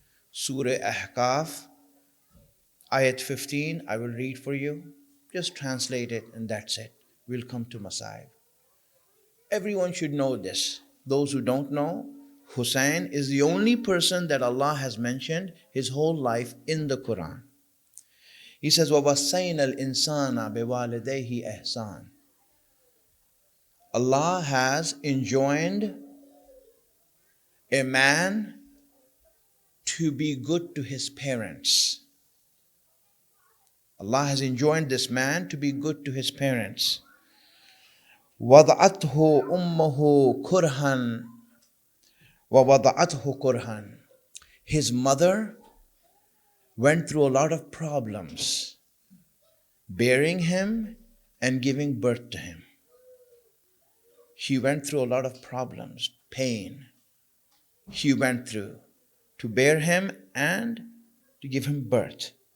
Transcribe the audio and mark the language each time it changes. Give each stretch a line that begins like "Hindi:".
English: Surah Ahqaf, Ayat 15, I will read for you. Just translate it and that's it. We'll come to Masaib. Everyone should know this. Those who don't know, Hussein is the only person that Allah has mentioned his whole life in the Quran. He says,
Arabic: وَوَصَّيْنَا الْإِنسَانَ بِوَالِدَيْهِ إِحْسَانًا.
English: Allah has enjoined a man to be good to his parents. Allah has enjoined this man to be good to his parents.
Arabic: وَضَعَتْهُ أُمُّهُ كُرْهًا وَوَضَعَتْهُ كُرْهًا.
English: His mother went through a lot of problems bearing him and giving birth to him. She went through a lot of problems, pain. She went through to bear him and to give him birth.